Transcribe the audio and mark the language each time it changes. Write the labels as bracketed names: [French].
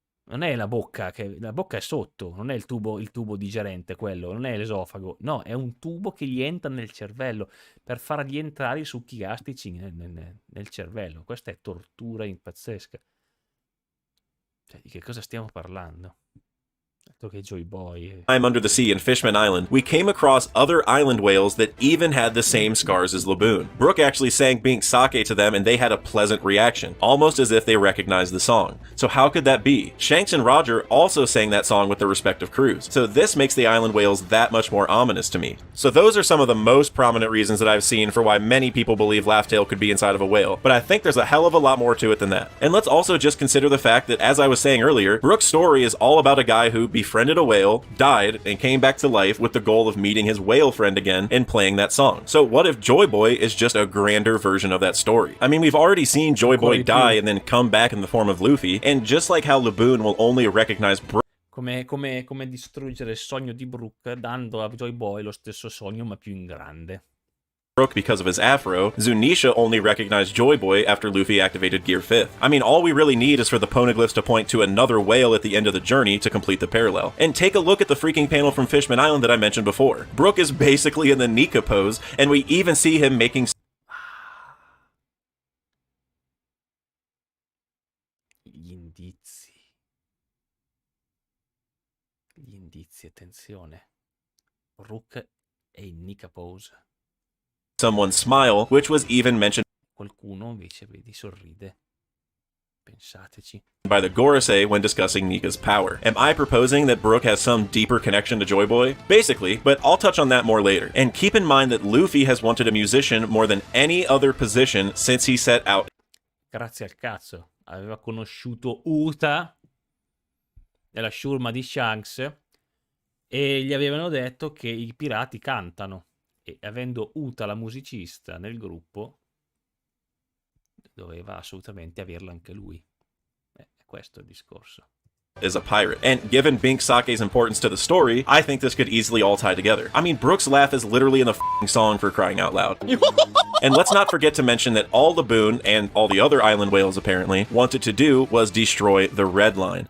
[Italian] Non è la bocca è sotto, non è il tubo digerente quello, non è l'esofago. No, è un tubo che gli entra nel cervello per fargli entrare i succhi gastrici nel cervello. Questa è tortura pazzesca. Cioè, di che cosa stiamo parlando? [English] Okay, Joy Boy. Time under the sea in Fishman Island, we came across other island whales that even had the same scars as Laboon. Brooke actually sang Being Sake to them and they had a pleasant reaction, almost as if they recognized the song. So how could that be? Shanks and Roger also sang that song with their respective crews, so this makes the island whales that much more ominous to me. So those are some of the most prominent reasons that I've seen for why many people believe Laughtail could be inside of a whale, but I think there's a hell of a lot more to it than that. And let's also just consider the fact that, as I was saying earlier, Brooke's story is all about a guy who befriended a whale, died, and came back to life with the goal of meeting his whale friend again and playing that song. So what if Joy Boy is just a grander version of that story? I mean, we've already seen Joy Boy die and then come back in the form of Luffy, and just like how Laboon will only recognize Brooke, [Italian] come distruggere il sogno di Brooke dando a Joy Boy lo stesso sogno ma più in grande. [English] Brooke because of his afro, Zunisha only recognized Joy Boy after Luffy activated Gear 5th. I mean, all we really need is for the poneglyphs to point to another whale at the end of the journey to complete the parallel. And take a look at the freaking panel from Fishman Island that I mentioned before. Brooke is basically in the Nika pose, and we even see him making [Italian] Gli indizi. Gli indizi, attenzione. Brooke è in Nika pose. [English] someone smile, which was even mentioned [Italian] Qualcuno invece, vedi, sorride. Pensateci. [English] by the Gorosei when discussing Nika's power. Am I proposing that Brooke has some deeper connection to Joy Boy? Basically, but I'll touch on that more later. And keep in mind that Luffy has wanted a musician more than any other position since he set out. [Italian] Grazie al cazzo. Aveva conosciuto Uta della Shurma di Shanks e gli avevano detto che i pirati cantano. E avendo Uta la musicista nel gruppo, doveva assolutamente averlo anche lui. Questo è il discorso. [English] Is a pirate. And given Bink Sake's importance to the story, I think this could easily all tie together. I mean, Brooke's laugh is literally in the f***ing song, for crying out loud. And let's not forget to mention that all Laboon, and all the other island whales apparently, wanted to do was destroy the Red Line.